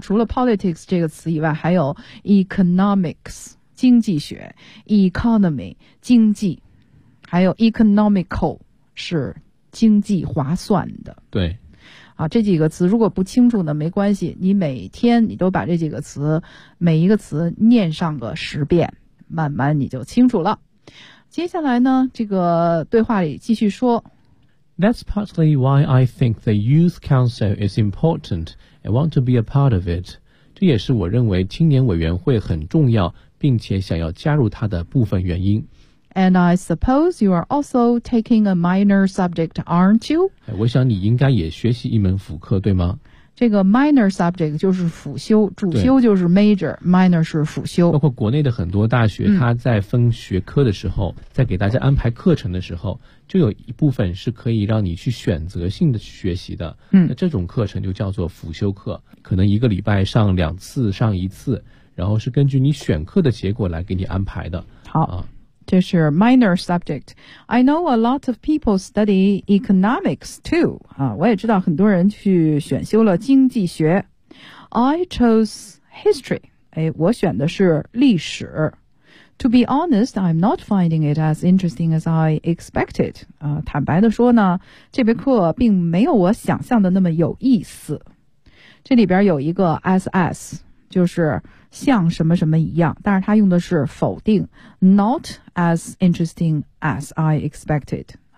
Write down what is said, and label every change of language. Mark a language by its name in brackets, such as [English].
[Chinese] 除了 politics 这个词以外，还有 economics 经济学 ，economy 经济，还有 economical 是经济划算的。对，啊，这几个词如果不清楚呢，没关系，你每天你都把这几个词每一个词念上个十遍，慢慢你就清楚了。接下来呢，这个对话里继续说。 [English] That's partly why I think the Youth Council is important and want to be a part of it. [Chinese] 这也是我认为青年委员会很重要，并且想要加入它的部分原因。 [English] And I suppose you are also taking a minor subject, aren't you? [Chinese] 我想你应该也学习一门辅课，对吗？这个 minor subject 就是辅修，主修就是 major， minor 是辅修。包括国内的很多大学，它在分学科的时候，在给大家安排课程的时候，就有一部分是可以让你去选择性的学习的。那这种课程就叫做辅修课，可能一个礼拜上两次，上一次，然后是根据你选课的结果来给你安排的。好，这是 minor subject。 [English] I know a lot of people study economics too. [Chinese] 我也知道很多人去选修了经济学。 [English] I chose history. [Chinese] 我选的是历史。 [English] To be honest, I'm not finding it as interesting as I expected. [Chinese] 坦白的说呢，这节课并没有我想象的那么有意思。这里边有一个 SS, 就是像什么什么一样，但是它用的是否定 , [English] not as interesting as I expected.